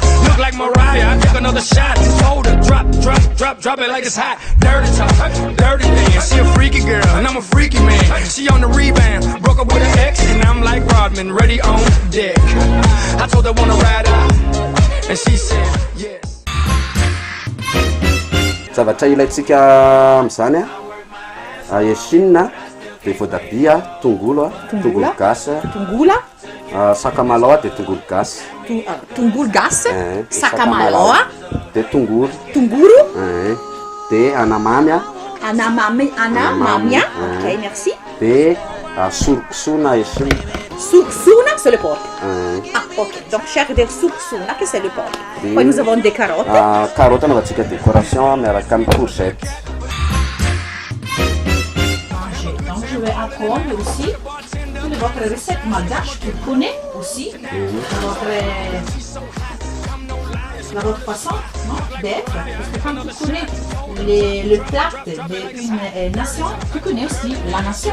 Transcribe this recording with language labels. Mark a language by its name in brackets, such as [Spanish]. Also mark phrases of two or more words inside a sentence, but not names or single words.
[English] Look like Mariah, I take another shot. Hold her, drop it like it's hot. Dirty talk, dirty dance, she a freaky girl, and I'm a freaky man. She on the rebound, broke up with her ex, and I'm like Rodman, ready on deck. I told her wanna ride out, and she said yes. [Malagasy] Zavatra ilaitsika am'zany esinina, de voatabia, tongolo gasy, sakamalaho de tongolo gasy. Tongolo gasy, sakamalaho, de tongolo, de anamamy, [French] ok, merci. [Malagasy] de sorokosona esinina. [French] Sorokosona, c'est le porc. Ah, ok. Donc, chair de sorokosona, que c'est le porc. Puis nous avons des carottes. Carottes, [Malagasy] anaovantsika décoration miaraka amin'ny courgette. [French] Donc, je vais apprendre aussi votre recette malgache que vous connaissez aussi. Votre façon d'être. Parce que quand tu connais le plat d'une nation, tu connais aussi la nation.